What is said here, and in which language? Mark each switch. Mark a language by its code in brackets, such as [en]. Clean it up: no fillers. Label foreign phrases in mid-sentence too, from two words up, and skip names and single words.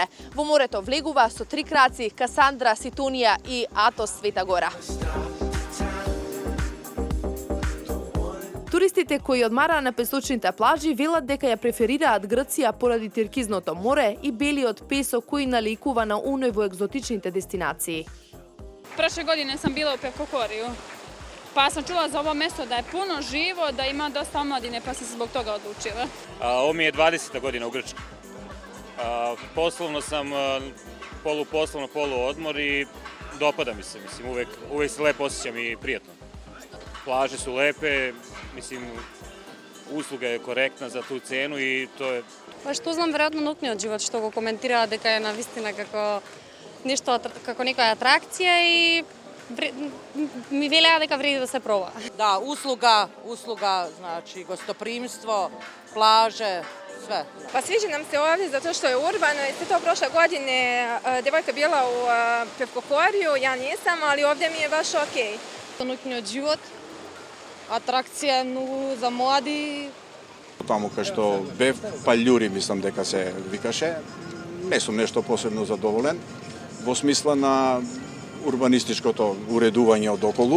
[mk] Во морето влегува со три краци, Касандра, Ситонија и Атос, Света Гора. Туристите кои одмараа на песочните плажи велат дека ја преферираат Грција поради туркизното море и белиот песок кој наликува на оној во екзотичните дестинации. [sr] Prošle godine sam bila u Pevkokoriju, pa sam čula za ovo mesto da je puno živo, da ima dosta omladine, pa sam se zbog toga odlučila. Ovo mi je 20. godina u Grčkoj. Poslovno sam poluposlovno, poluodmor i dopada mi se, uvek se lepo osjećam i prijatno. Plaže su lepe, usluga je korektna za tu cenu i to je... [mk] Па што знам, веројатно ноќниот живот што го коментираа дека е навистина како нешто како некоја атракција и ми велеа дека вреди да се проба. Да, [sr] usluga, znači gostoprimstvo, plaže, sve. Pa sviđa nam se ovdje zato što je urbano i sve to prošle godine devojka bila u Pevkokoriju, ja nisam, ali ovdje mi je baš okej. [mk] Ноќниот живот, атракција многу за млади. Таму кај што бев, Палјури мислам дека се викаше, не сум нешто посебно задоволен во смисла на урбанистичкото уредување од околу.